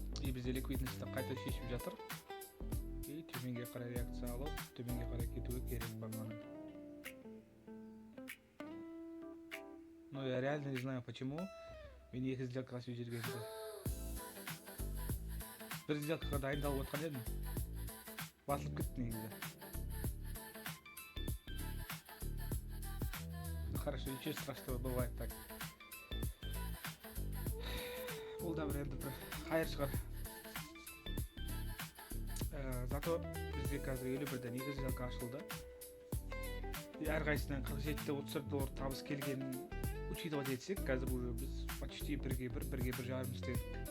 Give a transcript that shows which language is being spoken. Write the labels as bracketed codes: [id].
[kk] Бізде ликвидностьті қайта шешіп жатыр. Төменге қарай реакция алып, төменге қарай кетуі керек бағаны. [ru] Но я реально не знаю, почему [kk] мен екі сделка ашып жүргенде. Бір сделкаға дайындалып отқан едім. Басылып кетті негізі. [ru] Хорошо, ничего страшного, бывает так. [kk] Бұл да бір енді бір қайыр шығар. Зато бізде қазір $51-ден екі сделка ашылды. Әрқайсынан $47.34 табыс келгенін учитывать етсек, қазір уже біз почти 1-1.5 істедік.